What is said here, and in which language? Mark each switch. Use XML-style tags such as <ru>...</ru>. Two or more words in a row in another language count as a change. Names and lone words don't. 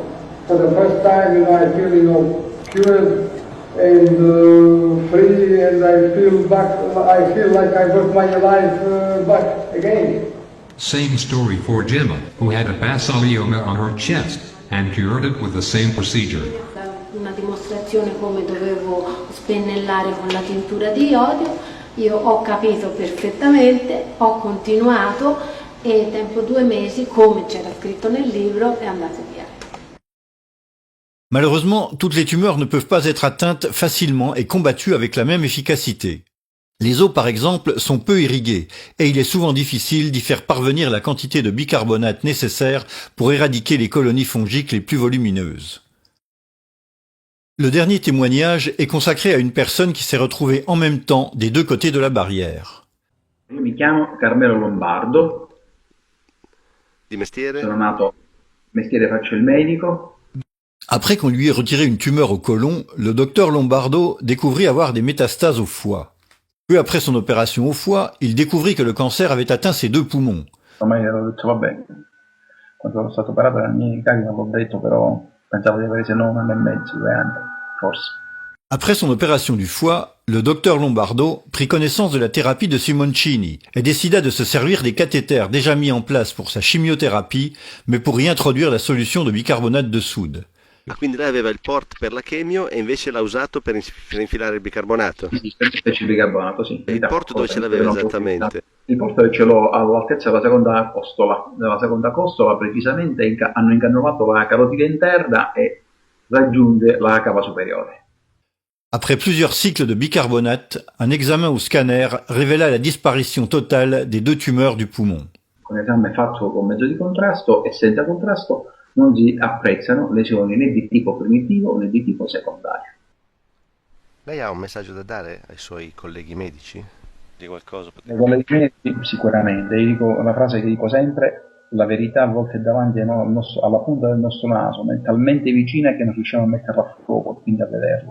<en>For the first time, I feel, cured and free, and I feel like I got my life back again. Same story for Gemma, who had a basalioma on her chest and cured it with the same procedure.</en> <it>Una dimostrazione come dovevo spennellare con la tintura di iodio, io ho capito perfettamente, ho continuato e tempo 2 mesi, come c'era scritto nel libro, è andato via.</it> <fr>Malheureusement, toutes les tumeurs ne peuvent pas être atteintes facilement et combattues avec la même efficacité. Les os, par exemple, sont peu irrigués et il est souvent difficile d'y faire parvenir la quantité de bicarbonate nécessaire pour éradiquer les colonies fongiques les plus volumineuses. Le dernier témoignage est consacré à une personne qui s'est retrouvée en même temps des 2 côtés de la barrière.</fr> <it>Io mi chiamo Carmelo Lombardo. Di mestiere? Sono nato, mestiere faccio il medico.</it> <fr>Après qu'on lui ait retiré une tumeur au côlon, le docteur Lombardo découvrit avoir des métastases au foie. Peu après son opération au foie, il découvrit que le cancer avait atteint ses 2 poumons.</fr> <it>Ormai avevo detto vabbè, quando sono stato operato dalla mia carica l'ho detto, però pensavo di avere 6 anni e mezzo, 2 anni, forse.</it> <fr>Après son opération du foie, le docteur Lombardo prit connaissance de la thérapie de Simoncini et décida de se servir des cathéters déjà mis en place pour sa chimiothérapie, mais pour y introduire la solution de bicarbonate de soude.</fr> <it>Quindi lei aveva il port per la chemio e invece l'ha usato per infilare il bicarbonato? Sì, per il bicarbonato, sì. Il port dove ce l'aveva esattamente? Il port ce l'ho all'altezza della seconda costola, precisamente hanno incannulato la carotide interna e raggiunge la cava superiore.</it> <fr>Après plusieurs cycles de bicarbonate, un examen au scanner révéla la disparition totale des 2 tumeurs du poumon.</fr> <it>Con esame fatto con mezzo di contrasto e senza contrasto non si apprezzano lesioni né di tipo primitivo né di tipo secondario. Lei ha un messaggio da dare ai suoi colleghi medici? Di qualcosa? Ai colleghi medici sicuramente, io dico una frase che dico sempre: la verità a volte è davanti alla punta del nostro naso, ma è talmente vicina che non riusciamo a metterla a fuoco, quindi a vederla.</it>